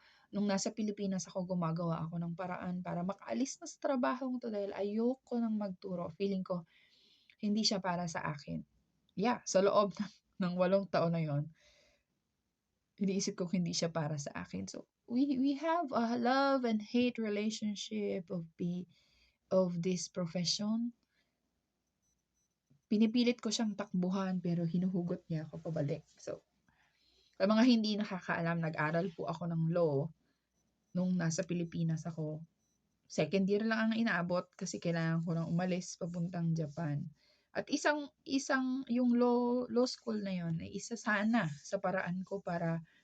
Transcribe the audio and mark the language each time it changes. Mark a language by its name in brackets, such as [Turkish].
[Filipino] Nung nasa Pilipinas ako, gumagawa ako ng paraan para makaalis na sa trabahong to dahil ayoko nang magturo. Feeling ko, hindi siya para sa akin. Yeah, sa loob ng 8 taon na yon, iniisip ko hindi siya para sa akin. [English] So, we have a love and hate relationship of this profession. [Filipino] Pinipilit ko siyang takbuhan pero hinuhugot niya ako pabalik. So, sa mga hindi nakakaalam, nag-aral po ako ng law nung nasa Pilipinas ako. Second year lang ang inaabot kasi kailangan ko nang umalis papuntang Japan. At isang yung law school na yon ay isa sana sa paraan ko para